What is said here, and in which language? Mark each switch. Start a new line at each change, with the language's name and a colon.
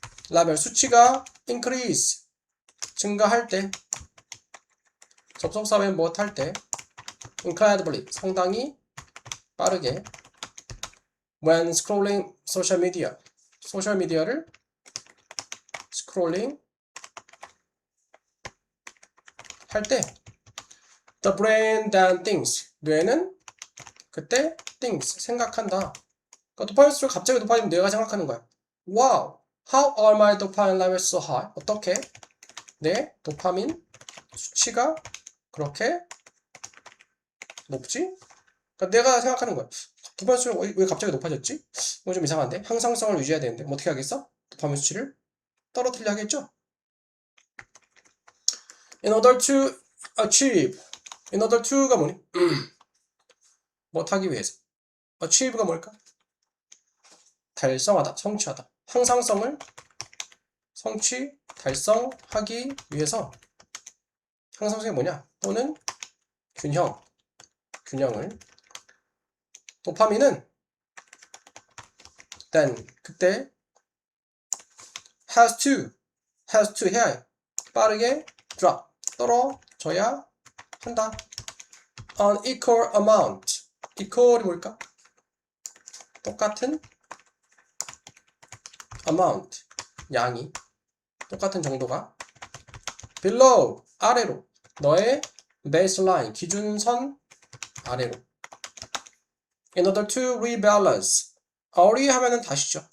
Korean: 레벨 수치가 increase, 증가할 때, 접속사에 무엇할 때, incredibly, 상당히 빠르게,
English: when scrolling social media,
Korean: 소셜미디어를 스크롤링 할 때,
English: the brain then thinks,
Korean: 뇌는 그때 thinks, 생각한다. 그러니까 도파민 수치가 갑자기 높아지면 뇌가 생각하는 거야.
English: Wow, how are my dopamine levels so high?
Korean: 어떻게 내 도파민 수치가 그렇게 높지? 그러니까 내가 생각하는 거야. 도파민 수치가 왜 갑자기 높아졌지? 이거 좀 이상한데? 항상성을 유지해야 되는데 뭐 어떻게 하겠어? 도파민 수치를 떨어뜨리려 하겠죠?
English: In order to achieve, in order to가
Korean: 뭐니? 못하기 위해서. achieve가 뭘까? 달성하다, 성취하다. 항상성을 달성하기 위해서. 항상성이 뭐냐? 또는 균형을. 도파민은 then, 그때 has to 해야 해. 빠르게 drop, 떨어져야 한다.
English: An equal amount. equal이
Korean: 뭘까? 똑같은 amount, 양이 똑같은 정도가 below, 아래로, 너의 baseline, 기준선 아래로.
English: In order to rebalance,
Korean: 하면은 다시죠.